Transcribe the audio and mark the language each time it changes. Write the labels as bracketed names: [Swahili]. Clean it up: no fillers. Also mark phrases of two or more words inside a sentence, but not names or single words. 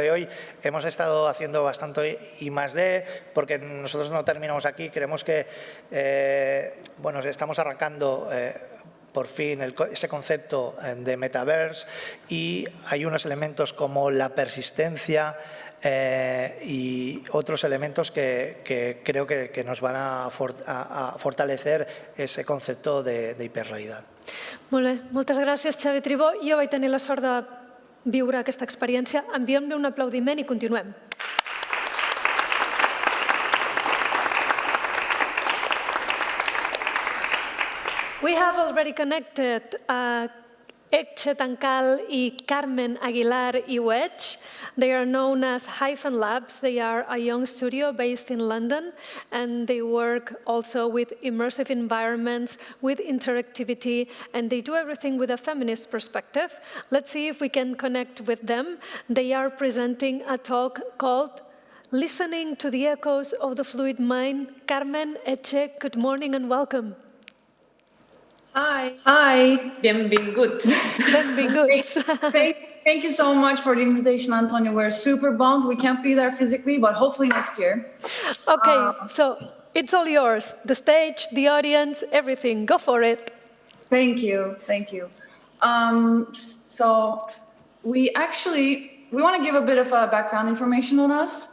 [Spanish] de hoy, hemos estado haciendo bastante I+D, porque nosotros no terminamos aquí, creemos que estamos arrancando por fin ese concepto de metaverse, y hay unos elementos como la persistencia y otros elementos que creo que nos van a fortalecer ese concepto de hiperrealitat. [Catalan] Molt bé, moltes gràcies, Xavi Tribó. Jo vaig tenir la sort de viure aquesta experiència. Enviem-li un aplaudiment i continuem. [English] We have already connected Etxe Tancal i Carmen Aguilar i Wedge. They are known as Hyphen Labs. They are a young studio based in London, and they work also with immersive environments, with interactivity, and they do everything with a feminist perspective. Let's see if we can connect with them. They are presenting a talk called Listening to the Echoes of the Fluid Mind. Carmen, Eche, good morning and welcome. [Catalan] Hi, benvinguts. Benvinguts. [English] Thank you so much for the invitation, Antonio. We're super bummed we can't be there physically, but hopefully next year. Okay, so it's all yours. The stage, the audience, everything. Go for it. Thank you. So we want to give a bit of background information on us.